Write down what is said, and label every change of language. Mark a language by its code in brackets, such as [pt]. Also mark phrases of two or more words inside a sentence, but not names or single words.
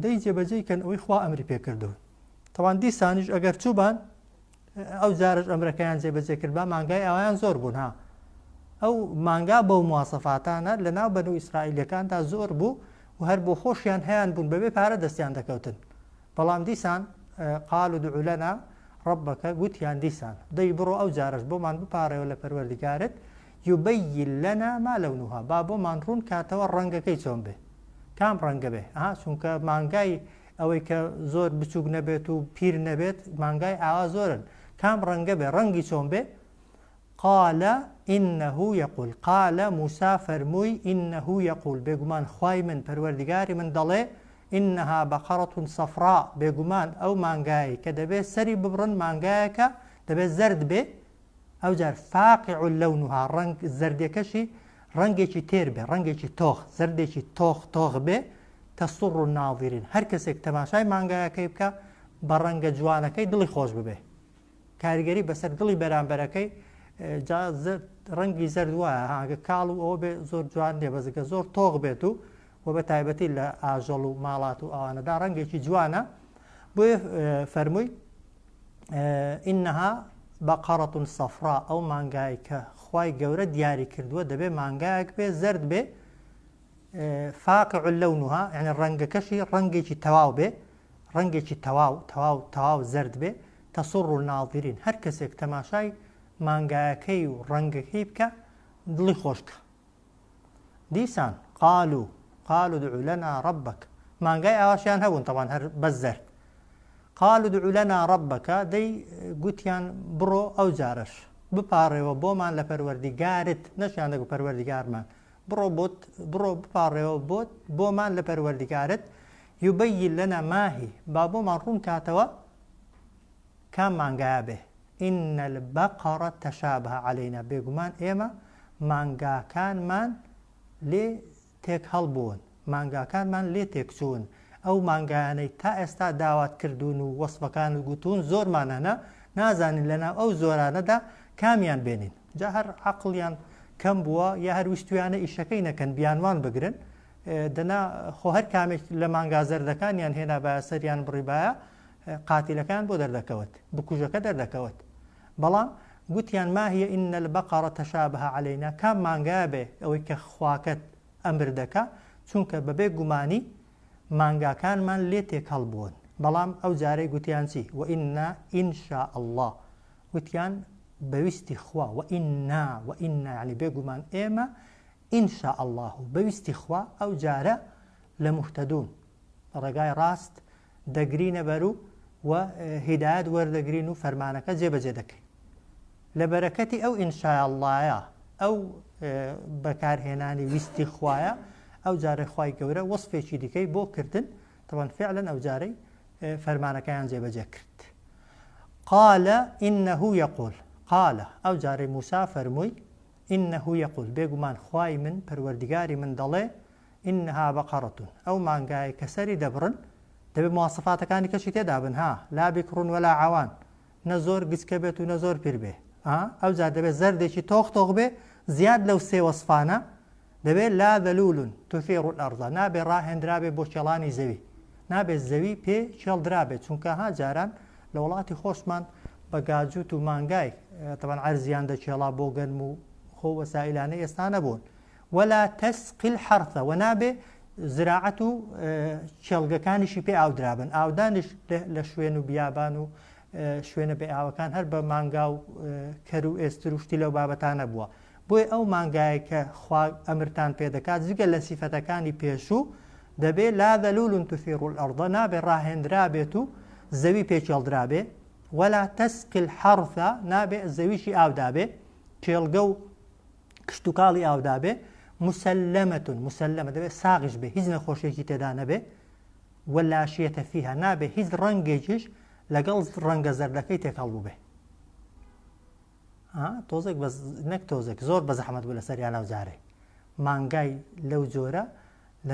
[ckb] دەی جێبەجێکەن ئەوەی خوا ئەمری پێکردوون تەوان دیسانیش ئەگەر چووبان ئەو جارش ئەمرەکەیان جێبەجێ کرد با مانگای ئەویان زۆر بوون ها ئەو مانگا بەو مواسەفاتانە لە ناو بەنو ئیسرائیلەکاندا زۆر بوو و هەر بۆ خۆشیان هەیان بوون بەبێ پارە دەستیان دەکەوتن بەڵام دیسان [ar] قالوا ادعو لنا ربك [ckb] گوتیان دیسان دەی بڕۆ ئەو جارش بۆمان بپارڕێەوە لە پەروەردگارت [ar] یبەین لەنا ما لەونوها [ckb] با بۆمان ڕوون کاتەوە ڕەنگەکەی چۆن بێ کام ڕەنگە بێ چونکە مانگای ئەوەی کە زۆر بچووک نەبێت و پیر نەبێت مانگای ئاوا زۆرن کام ڕەنگە بێ ڕەنگی چۆن بێ [ar] قال إنه يقول قال موسى [ckb] فەرمووی [ar] إنه يقول [ckb] بێگومان خوای من پەروەردگاری من دەڵێ [ar] إنها بقرة صفراء [ckb] بێگومان ئەو مانگایی کە دەبێت سەری ببڕن مانگایەکە دەبێت زەرد بێ ئەو جار [ar] فاقع لەونها [ckb] ڕەنگ زەردێکەشی ڕەنگێکی تێر بێ ڕەنگێکی تۆخ زەردێکی تۆخ بێ [ar] تەسوڕ الناظرین [ckb] هەر کەسێک تەماشای مانگایەکەی بکە بە ڕەنگە جوانەکەی دڵی خۆش ببێ کاریگەری بەسەر دڵی بەرامبەرەکەی ڕەنگی زەرد وایە هاگە کاڵ و ئەوە بێ زۆر جوان لێ بەزگە زۆر تۆغ بێت و و بە تایبەتی لە ئاژەڵ و ماڵات و ئەوانەدا ڕەنگێکی جوانە بۆیە فەرمووی [ar] إنها بقرة صفراء [ckb] ئەو مانگای کە خوای گەورە دیاری کردووە دەبێ مانگایەک بێ زەرد بێ [ar] فاقع لەونها [ckb] یعنی ڕەنگەکەشی ڕەنگێکی تەواو بێ ڕەنگێکی تەواو زەرد بێ [ar] تەسوڕ الناظرین [ckb] هەر کەسێک تەماشای مانگایەکەی و ڕەنگەکەی بکە دڵی خۆشکە دیسان [ar] قالوا ادعو لنا ربك [ckb] مانگای ئاواشیان هەبوون طبعا هەر بەس زەرد [ar] قالوا ادعو لنا ربك [ckb] دەی گوتیان بڕۆ ئەو جارش بپارڕێەوە بۆمان لە پەروەردگارت نەشیان دەگو پەروەردگارمان بڕۆ بپارڕێەوە بۆمان لە پەروەردگارت [ar] یبەین لەنا ماهی [ckb] با بۆمان ڕوون کاتەوە کام مانگایە بێ [ar] إن البقرة تشابه علينا [ckb] بێگومان ئێمە مانگاکانمان لێ تێک هەڵبوون مانگاکانمان لێ تێکچوون ئەو مانگایانەی تا ئێستا داوات کردوون و وەسفەکان و گوتون زۆرمانەنە نازانین لەناو ئەو زۆرانەدا کامیان بێنین جا هەر عەقڵیان کەم بووە یا هەر ویستویانە ئیشەکەی نەکەن بیانوان بگرن دەنا خۆ هەر کامێک لە مانگا زەردەکانیان هێنا بە سەریان بڕیبایە قاتیلەکان بۆ دەردەکەوت بکوژەکە دەردەکەوت بەڵام گوتیان [ar] ما هي إن البقرة تشابه علينا [ckb] کام مانگا بێ ئەوەی کە خواکەت ئەمر دەکا چونکە بەبێ گومانی مانگاکانمان لێ تێکەڵ بوون بەڵام ئەو جارەی گوتیان چی [ar] وئینا ئینشاء الله [ckb] گوتیان بەویستی خوا وئینا یعنی بێگومان ئێمە [ar] ئینشاء الله [ckb] بەویستی خوا ئەو جارە لە موهتەدون ڕێگای ڕاست دەگرینە بەرو و هیدایەت وەردەگرین و فەرمانەکە جێبەجێ دەکەین لە بەرەکەتی ئەو [ar] ئینشاء اللهە [ckb] ئەو بەکارهێنانی ویستی خوایە ئەو جارە خوای گەورە وەسفێکی دیکەی بۆ کردن [ar] طبعا فعلا [ckb] ئەو جارەی فەرمانەکەیان جێبەجێ کرد [ar] قال إنه يقول قال [ckb] ئەو جارەی موسا فەرمووی [ar] إنه يقول [ckb] بێگومان خوای من پەروەردگاری من دەڵێ [ar] إنها بقرة [ckb] ئەو مانگایە کە سەری دەبڕن دەبێت مواصفاتەکانی کەشی تێدا بن ها [ar] لا بکڕون ولا عوان [ckb] نە زۆر گچکە بێت و نە زۆر پیر بێ ئەو جار دەبێت زەردێکی تۆخ بێ زیاد لەو سێ وەسفانە دەبێت [ar] لا ذەلولون تثير الأرض [ckb] نابێ ڕاهێنرابێ بۆ چێڵانی زەوی نابێت زەوی پێ چێڵدرابێت چونکە ها جاران لە وڵاتی خۆشمان بە گاجوت و مانگای طبعا عەرزیان دەچێڵا بۆ گەرم و خۆ وەسائلانەی ئێستا نەبوون ولا [ar] تسقي الحرث [ckb] و نابێ زراعەت و چێڵگەکانیشی پێ ئاودرابن ئاودانش لە شوێن و بیابان و شوێنە بێ ئاوەکان هەر بە مانگا و کەر و ئێستر و شتی لەو بابەتانە بووە بۆی ئەو مانگایە کە خوا ئەمرتان پێ دەکات جگە لە سیفەتەکانی پێشوو دەبێت [ar] لا ذەلولون تثير الأرض [ckb] نابێ ڕاهێنرابێت و زەوی پێ چێڵدرابێ [ar] ولا تسقي الحرث [ckb] نابێ زەویشی ئاودابێ چێڵگە و کشتتوکاڵی ئاودابێ مسلمە دەبێت ساغش بێ هیچ نەخۆشیێکی تێدا نەبێ [ar] وەلاشیەتە فیها [ckb] نابێ هیچ ڕەنگێکیش لەگەڵ ڕەنگە زەردەکەی تێکەڵ بوو بێ تۆزێک نەک تۆزێک زۆر بە زەحمەت بوو لە سەریان ئەو جارێ مانگای لەو جۆرە لە